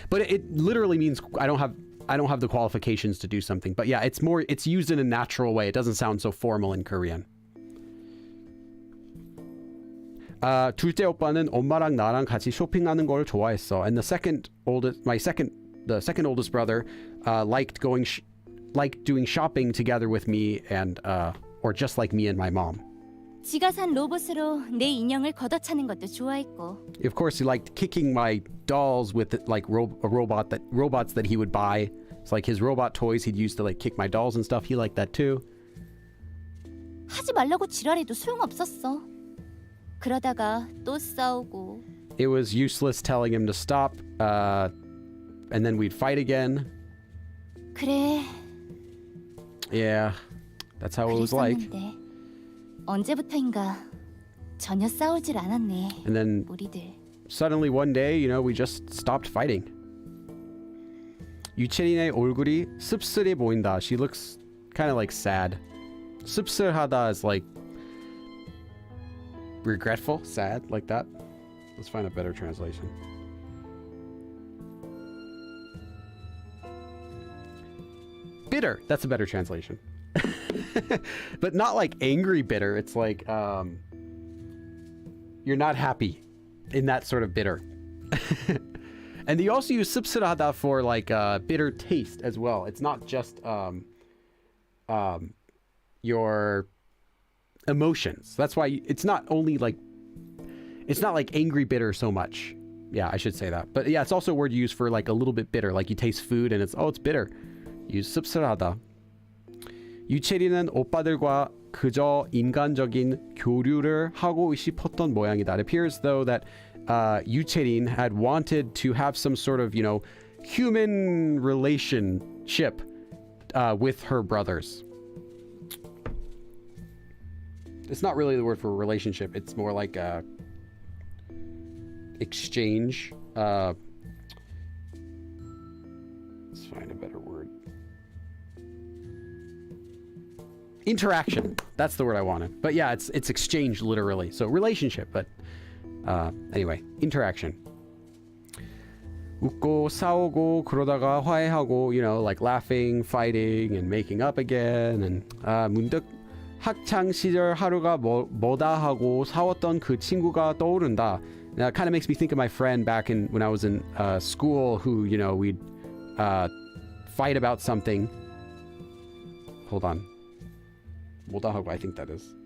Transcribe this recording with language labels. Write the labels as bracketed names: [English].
[English] But it literally means I don't have the qualifications to do something. But yeah, it's used in a natural way. It doesn't sound so formal in Korean. [Korean] 둘째 오빠는 엄마랑 나랑 같이 쇼핑하는 걸 좋아했어. [English] And the second oldest brother liked doing shopping together with me and or just like me and my mom. [Korean] 지가 산 로봇으로 내 인형을 걷어차는 것도 좋아했고. [English] Of course, he liked kicking my dolls with like robots that he would buy. It's like his robot toys he'd use to like kick my dolls and stuff. He liked that too. [Korean] 하지 말라고 지랄해도 소용없었어. 그러다가 또 싸우고. [English] It was useless telling him to stop, and then we'd fight again. [Korean] 그래. [English] Yeah, that's how it was like. [Korean] 그랬었는데 언제부터인가 전혀 싸우질 않았네. [English] And then [Korean] 우리들. [English] suddenly one day, you know, we just stopped fighting. [Korean] 유채린의 얼굴이 씁쓸해 보인다. [English] She looks kind of like sad. 씁쓸하다 is like regretful, sad, like that. Let's find a better translation. Bitter, that's a better translation. But not like angry bitter. It's like you're not happy in that sort of bitter. And you also use 씁쓸하다 for like bitter taste as well. It's not just your emotions. That's why it's not like angry bitter so much. Yeah, I should say that. But yeah, it's also a word used for like a little bit bitter. Like you taste food and it's bitter. Use 씁쓸하다. [Korean] 유채리는 오빠들과 그저 인간적인 교류를 하고 싶었던 모양이다. [English] It appears though that 유채린 had wanted to have some sort of, you know, human relationship with her brothers. It's not really the word for relationship. It's more like a exchange. Let's find a better word. Interaction. That's the word I wanted. But yeah, it's exchange literally. So relationship, but anyway, interaction. [Korean] 웃고 싸우고 그러다가 화해하고, [English] you know, like laughing, fighting, and making up again. [Korean] And 문득 학창 시절 하루가 뭐다 하고 싸웠던 그 친구가 떠오른다. [English] Now, it kind of makes me think of my friend back when I was in school who, you know, we'd fight about something. Hold on. [Korean] 뭐다 하고, [English] I think that is.